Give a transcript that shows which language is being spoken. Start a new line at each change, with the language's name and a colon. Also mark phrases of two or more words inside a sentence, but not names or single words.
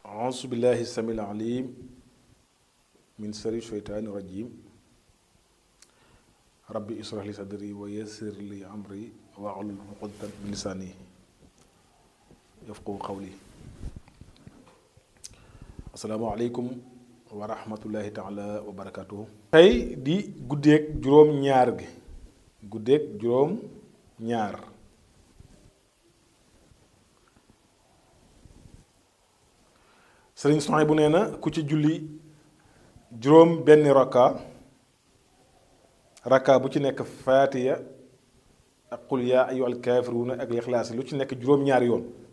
Arabic: أعوذ بالله السميع العليم من شر الشيطان الرجيم ربي اشرح لي صدري ويسر لي أمري واحلل عقدة من لساني يفقهوا قولي. السلام عليكم ورحمة الله تعالى وبركاته.
Wolof: tey di guddeeg juróom-ñaar gi guddeeg juróom-ñaar sëriñ soxna bu nee na ku ci julli juróom benn rakka bu ci nekk faatiya ak
Arabic: قل يا أيها الكافرون
Wolof: ak lixlaas lu ci nekk juróom-ñaari yoon.